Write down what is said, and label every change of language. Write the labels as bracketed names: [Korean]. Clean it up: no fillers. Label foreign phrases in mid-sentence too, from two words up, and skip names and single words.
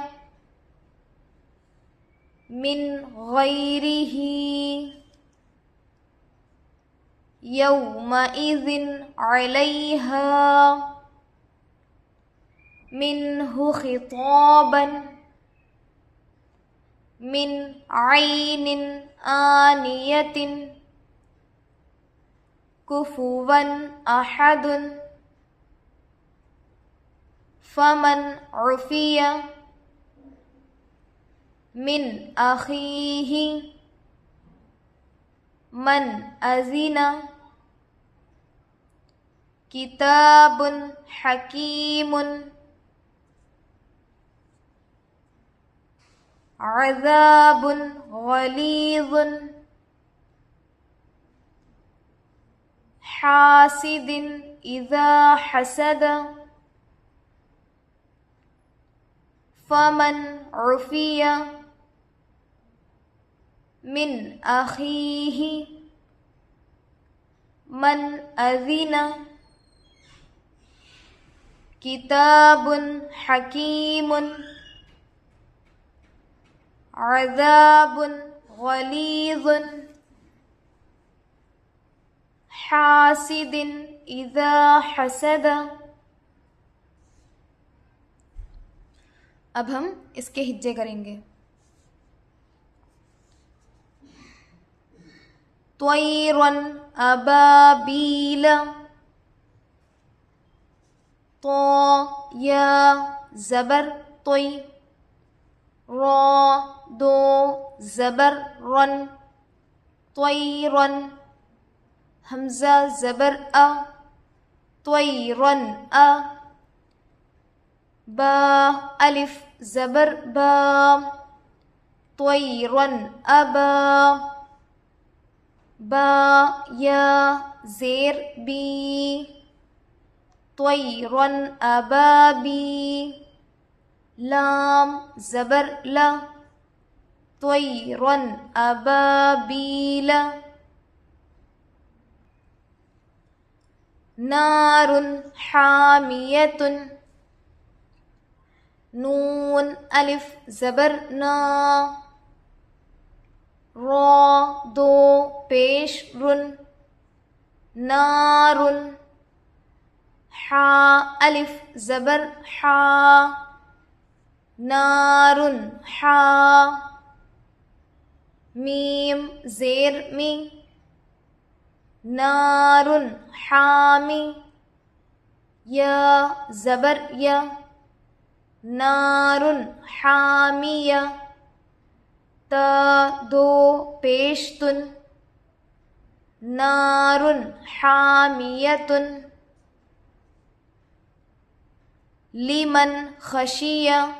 [Arabic] من غیرہ، یومئذ علیہا، منہ خطابا، من عین آنیۃ، کفوا احد فمن عفی من اخیہ من اذن کتاب حکیم عذاب غلیظ حاسد اذا حسد فمن عفی من اخیہ من اذن کتاب حکیم عذاب غلیظ حاسد اذا حسد۔ [Urdu] اب ہم اس کے ہجے کریں گے۔ [Arabic] طیرا ابابیل، [Urdu] تو یا زبر طی، را دو زبر رن، طیرن حمزہ زبر ا، طیرن ا، با الف زبر با، طیرن ابا، با یا زیر بی، طیرن ابابی، لام زبر لا، [Arabic] طیرن ابابیل، نار حامیۃ، [Urdu] نون الف زبر نا، را دو پیش رن، نار، حا الف زبر حا، نار حا، میم زیر می، نار حامی، یا زبر یا، نار حامیہ، تا دو پیشتن، [Arabic] نار حامیۃ، لمن خشیہ،